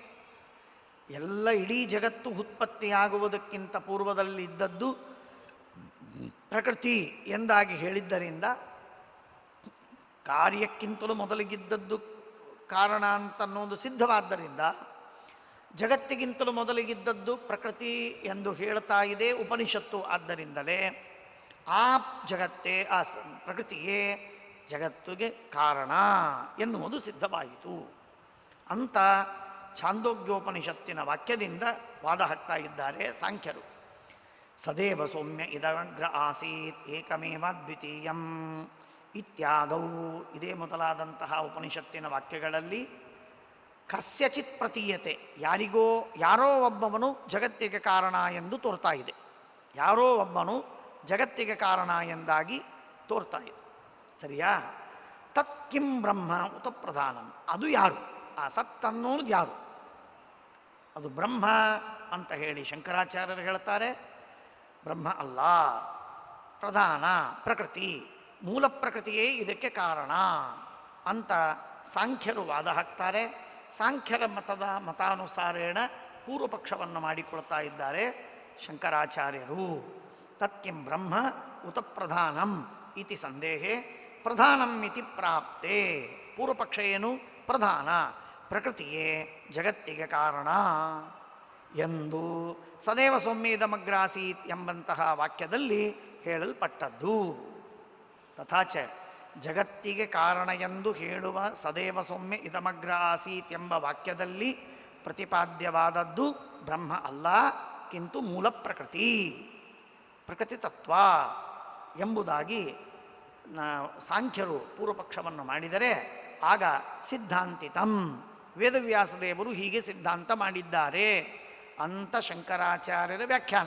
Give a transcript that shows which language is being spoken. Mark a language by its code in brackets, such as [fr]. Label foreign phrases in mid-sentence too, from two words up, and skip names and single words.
[kn] ಎಲ್ಲ ಇಡೀ ಜಗತ್ತು ಉತ್ಪತ್ತಿಯಾಗುವುದಕ್ಕಿಂತ ಪೂರ್ವದಲ್ಲಿದ್ದದ್ದು ಪ್ರಕೃತಿ ಎಂದಾಗಿ ಹೇಳಿದ್ದರಿಂದ, ಕಾರ್ಯಕ್ಕಿಂತಲೂ ಮೊದಲಿಗಿದ್ದದ್ದು ಕಾರಣ ಅಂತನ್ನೋದು ಸಿದ್ಧವಾದ್ದರಿಂದ, ಜಗತ್ತಿಗಿಂತಲೂ ಮೊದಲಿಗಿದ್ದದ್ದು ಪ್ರಕೃತಿ ಎಂದು ಹೇಳ್ತಾ ಇದೆ ಉಪನಿಷತ್ತು. ಆದ್ದರಿಂದಲೇ ಆ ಜಗತ್ತೇ, ಆ ಪ್ರಕೃತಿಯೇ ಜಗತ್ತಿಗೆ ಕಾರಣ ಎನ್ನುವುದು ಸಿದ್ಧವಾಯಿತು ಅಂತ ಛಾಂದೋಗ್ಯೋಪನಿಷತ್ತಿನ ವಾಕ್ಯದಿಂದ ವಾದ ಹಾಕ್ತಾ ಇದ್ದಾರೆ ಸಾಂಖ್ಯರು. [sa] ಸದೇವ ಸೌಮ್ಯ ಇದಮಗ್ರ ಆಸೀತ್ ಏಕಮೇವ ದ್ವಿತೀಯಂ ಇತ್ಯಾದೌ. [kn] ಇದೇ ಮೊದಲಾದಂತಹ ಉಪನಿಷತ್ತಿನ ವಾಕ್ಯಗಳಲ್ಲಿ [sa] ಕಸ್ಯಚಿತ್ ಪ್ರತೀಯತೆ, [kn] ಯಾರೋ ಒಬ್ಬವನು ಜಗತ್ತಿಗೆ ಕಾರಣ ಎಂದು ತೋರ್ತಾ ಇದೆ. ಯಾರೋ ಒಬ್ಬನು ಜಗತ್ತಿಗೆ ಕಾರಣ ಎಂದಾಗಿ ತೋರ್ತಾ ಇದೆ. ಸರಿಯಾ? [sa] ತತ್ ಕಿಂ ಬ್ರಹ್ಮ ಉತ ಪ್ರಧಾನಂ, [kn] ಅದು ಯಾರು? ಆ ಸತ್ ಅನ್ನೋದು ಯಾರು? ಅದು ಬ್ರಹ್ಮ ಅಂತ ಹೇಳಿ ಶಂಕರಾಚಾರ್ಯರು ಹೇಳ್ತಾರೆ. ಬ್ರಹ್ಮ ಅಲ್ಲ, ಪ್ರಧಾನ ಪ್ರಕೃತಿ, ಮೂಲ ಪ್ರಕೃತಿಯೇ ಇದಕ್ಕೆ ಕಾರಣ ಅಂತ ಸಾಂಖ್ಯರು ವಾದ ಹಾಕ್ತಾರೆ. ಸಾಂಖ್ಯರ ಮತಾನುಸಾರೇಣ ಪೂರ್ವಪಕ್ಷವನ್ನು ಮಾಡಿಕೊಳ್ತಾ ಇದ್ದಾರೆ ಶಂಕರಾಚಾರ್ಯರು. [sa] ತತ್ಕಿಂ ಬ್ರಹ್ಮ ಉತ ಪ್ರಧಾನಂ ಇತಿ ಸಂದೇಹೆ ಪ್ರಧಾನಂ ಇತಿ ಪ್ರಾಪ್ತೆ. [kn] ಪೂರ್ವಪಕ್ಷ ಏನು? ಪ್ರಧಾನ ಪ್ರಕೃತಿಯೇ ಜಗತ್ತಿಗೆ ಕಾರಣ ಎಂದು [sa] ಸದೇವ ಸೌಮ್ಯ ಇದಮಗ್ರಾಸೀತ್ [kn] ಎಂಬಂತಹ ವಾಕ್ಯದಲ್ಲಿ ಹೇಳಲ್ಪಟ್ಟದ್ದು. ತಥಾಚ ಜಗತ್ತಿಗೆ ಕಾರಣ ಎಂದು ಹೇಳುವ [sa] ಸದೇವ ಸೌಮ್ಯ ಇದಮಗ್ರ ಆಸೀತ್ [kn] ಎಂಬ ವಾಕ್ಯದಲ್ಲಿ ಪ್ರತಿಪಾದ್ಯವಾದದ್ದು ಬ್ರಹ್ಮ ಅಲ್ಲ, ಕಿಂತು ಮೂಲ ಪ್ರಕೃತಿ ತತ್ವ ಎಂಬುದಾಗಿ ಸಾಂಖ್ಯರು ಪೂರ್ವಪಕ್ಷವನ್ನು ಮಾಡಿದರೆ, ಆಗ ಸಿದ್ಧಾಂತಿತಂ ವೇದವ್ಯಾಸ ದೇವರು ಹೀಗೆ ಸಿದ್ಧಾಂತ ಮಾಡಿದ್ದಾರೆ ಅಂತ ಶಂಕರಾಚಾರ್ಯರ ವ್ಯಾಖ್ಯಾನ.